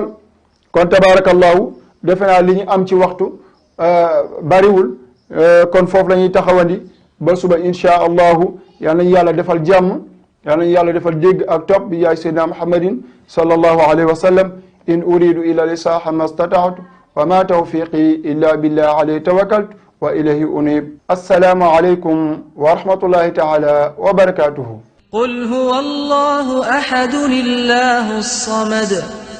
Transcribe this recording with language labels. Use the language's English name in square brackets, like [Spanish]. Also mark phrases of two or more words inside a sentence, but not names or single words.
[Wolof] kon tabarakallahu defe naa li ñu am ci waxtu bariwul kon foofu la ñuy taxawandi ba suba [Arabic] إن شاء الله [Wolof] yal nañu yàlla defal jàmm yal nañu yàlla defal dégg ak topp bi yaay sayyidina muhammadin [Arabic] صلى الله عليه وسلم إن أريد إلا الإصلاح ما استطعت وما توفيقي إلا بالله عليه توكلت وإليه أنيب. السلام عليكم ورحمة الله تعالى وبركاته. قل هو الله أحد الله الصمد